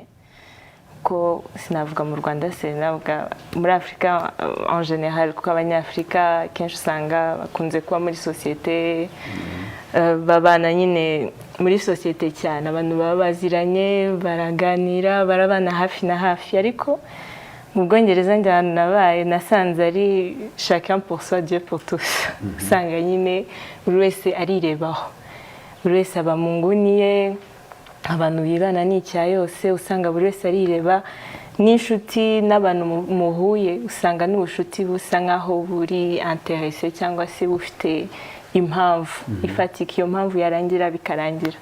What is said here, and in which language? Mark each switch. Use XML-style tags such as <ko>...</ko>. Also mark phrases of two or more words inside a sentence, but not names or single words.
<rw>ko sinavuga mu Rwanda se navuga muri Afrika</rw> <fr>en general,</fr> <rw>kuko abanyafrika kenshi usanga bakunze kuba muri societe, babana nyine muri societe cyane, abantu baba baziranye baraganira barabana hafi na hafi, ariko mu Bwongereza njyana nabaye nasanze ari</rw> <fr>chacun pour soi Dieu pour tous.</fr> <rw>Usanga nyine buri wese arirebaho, buri wese aba mu nguni ye, abantu bibana n'icya yose, usanga buri wese arireba, n'inshuti n'abantu muhuye usanga n'ubushuti busa nkaho buri intéressé cyangwa se bufite impamvu ifatika, iyo mpamvu yarangira bikarangira.</rw>